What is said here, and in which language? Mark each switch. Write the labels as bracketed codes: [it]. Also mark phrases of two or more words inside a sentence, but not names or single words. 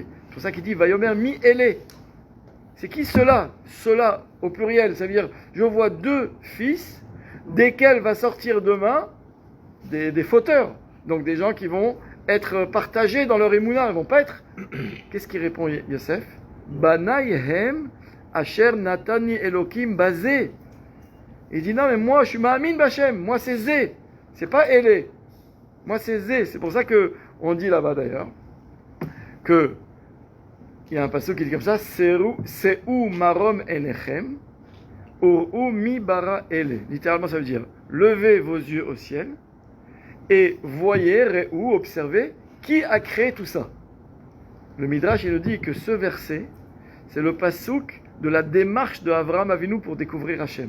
[fr] C'est pour ça qu'il dit [he] ויאמר מי אלה. [fr] C'est qui cela? Cela, au pluriel, ça veut dire je vois deux fils, desquels va sortir demain des fauteurs. Donc des gens qui vont être partagés dans leur émouna, ils ne vont pas être. Qu'est-ce qu'il répond Yosef? [he] בני הם אשר נתן לי אלהים בזה. [fr] Il dit non mais moi je suis [he] מאמין בה, [fr] moi c'est Zé, c'est pas Elé. Moi c'est Zé. C'est pour ça que on dit là-bas d'ailleurs que il y a un passage qui dit comme ça, [he] שאו מרום עיניכם ו מי ברא אלה. [fr] Littéralement ça veut dire levez vos yeux au ciel et voyez, ou observez, qui a créé tout ça. Le Midrash, il nous dit que ce verset, c'est le passouk de la démarche de Avraham Avinu pour découvrir Hachem.